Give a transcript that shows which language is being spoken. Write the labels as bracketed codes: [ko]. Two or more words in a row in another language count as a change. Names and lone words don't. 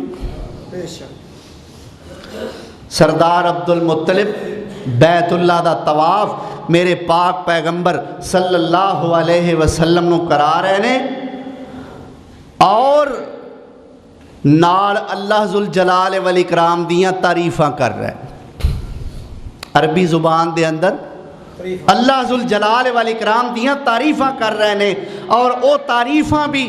[pa] सरदार अब्दुल मुत्तलिब बैतुल्ला दा तवाफ मेरे पाक पैगंबर [ar] صلى الله عليه وسلم [pa] नू करा रहे ने और नाल [ar] الله ذو الجلال والإكرام [pa] दियां तारीफां कर रहे हैं अरबी जुबान दे अंदर [ar] الله ذو الجلال والإكرام [pa] दियां तारीफां कर रहे ने और वो तारीफां भी